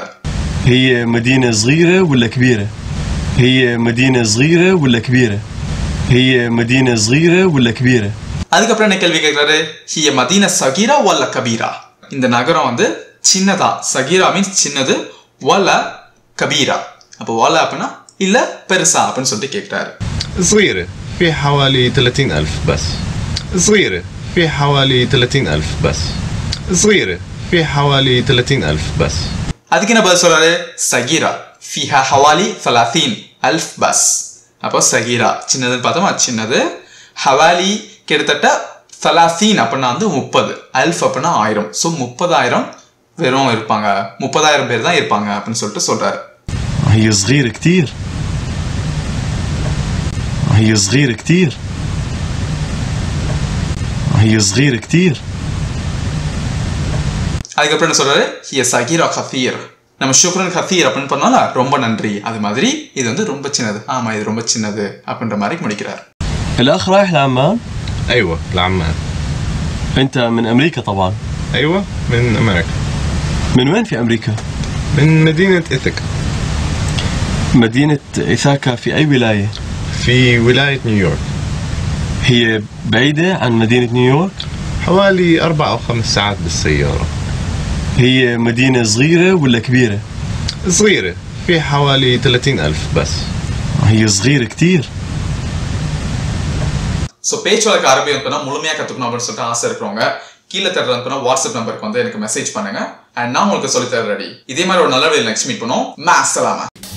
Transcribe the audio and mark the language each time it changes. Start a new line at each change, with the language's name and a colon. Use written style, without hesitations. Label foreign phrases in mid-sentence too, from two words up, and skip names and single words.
Arabic: هي مدينة صغيرة ولا كبيرة؟ هي مدينة صغيرة ولا كبيرة؟ هي مدينة صغيرة ولا كبيرة؟
Tamil: அதுக்கப்புறம் என்ன கேள்வி கேட்கிறாரு?
Arabic: هي مدينة صغيرة ولا كبيرة.
Tamil: இந்த நகரம் வந்து சின்னதா. சகீரா மீன்ஸ் சின்னது,
Arabic: ولا كبيرة.
Tamil: அப்போ வல்ல அப்படின்னா இல்ல பெருசா அப்படின்னு சொல்லிட்டு கேட்கிறாரு.
Arabic: صغيرة في حوالي 30,000 بس. صغيرة في حوالي 30,000 بس. صغيرة في حوالي 30,000 بس.
Tamil: அதுக்கு என்ன பதில் சொல்றாரு?
Arabic: صغيرة فيها حوالي 30,000 بس.
Tamil: அப்போ சகீரா சின்னதுன்னு பார்த்தோமா, சின்னது. ஹவாலி கிட்டத்தட்ட 30 அப்படின்னா வந்து 30, 1000 அப்படின்னா 1000. ஸோ 30,000 வெறும் இருப்பாங்க, 30,000 பேர் தான் இருப்பாங்க அப்படின்னு சொல்லிட்டு சொல்றாரு.
Arabic: هي صغيرة كتير. هي صغيرة كتير. هي صغيرة كتير.
Tamil: அதுக்கப்புறம் என்ன சொல்றாரு
Arabic: هي صغيرة كثير
Tamil: நம்ம
Arabic: شكرا كثير
Tamil: அப்படின்னு பண்ணால ரொம்ப நன்றி அது மாதிரி இது வந்து ரொம்ப சின்னது ஆமா இது ரொம்ப சின்னது அப்படின்ற மாதிரி முடிக்கிறார்
Arabic: الأخ رايح لعمان؟ أيوة لعمان. أنت من أمريكا طبعا. أيوة من أمريكا. من وين في أمريكا؟ من مدينة إيثاكا. مدينة إيثاكا في أي ولاية؟ في ولاية نيويورك. هي بعيدة عن مدينة نيويورك؟ حوالي 4 أو 5 ساعات بالسيارة. هي مدينة صغيرة ولا كبيرة؟ صغيرة في حوالي 30,000 بس. هي صغيرة كتير.
Tamil: ஸோ பேச்சு வழக்கு அரபி வந்து முழுமையாக கற்றுக்கணும் அப்படின்னு சொல்லிட்டு ஆசை இருக்கிறவங்க கீழே தர்றதுனா வாட்ஸ்அப் நம்பருக்கு வந்து எனக்கு மெசேஜ் பண்ணுங்க அண்ட் நான் உங்களுக்கு சொல்லி தர ரெடி இதே மாதிரி ஒரு நல்ல வீடியோ
English: next meet
Tamil: பண்ணுவோம்.
Arabic: مع السلامة.